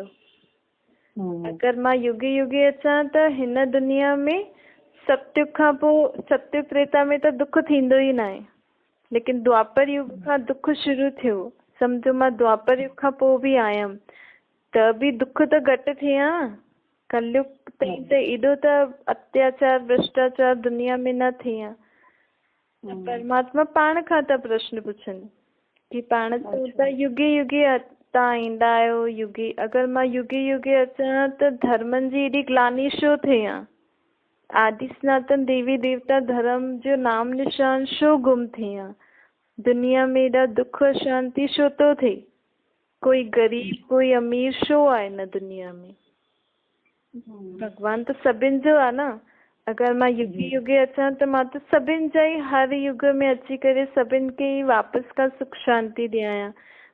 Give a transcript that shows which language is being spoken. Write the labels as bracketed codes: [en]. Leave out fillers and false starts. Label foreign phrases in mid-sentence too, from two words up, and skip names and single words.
[sd] अगरि मां युगे युगे अचां त हिन दुनिया में सत्युग खां पोइ, सत्युग त्रेता में त दुख थींदो ई न आहे, लेकिन द्वापर युग खां दुख शुरू थियो। सम्झो मां द्वापर युग खां पोइ बि आयमि त बि दुख त घटि थिए हा। कलयुग ताईं त एॾो त अत्याचार भ्रष्टाचार दुनिया में न थिए हा। परमात्मा पाण खां था प्रश्न पुछनि कि पाण त युगे युगे तव्हां ईंदा आहियो युगे, अगरि मां युगे युगे अचां त धर्मनि जी एॾी ग्लानी छो थिए हा? आदि सनातन देवी देवता धर्म जो नाम निशान छो गुम थिए हा? दुनिया में एॾा दुख शांति छो थो थिए? कोई गरीब कोई अमीर छो आहे हिन दुनिया में? भगवान त सभिनि जो आहे न। अगरि मां युगे युगे अचां त मां त सभिनि जा ई हर युग में अची करे सभिनि खे ई वापसि खां सुख शांति ॾियां।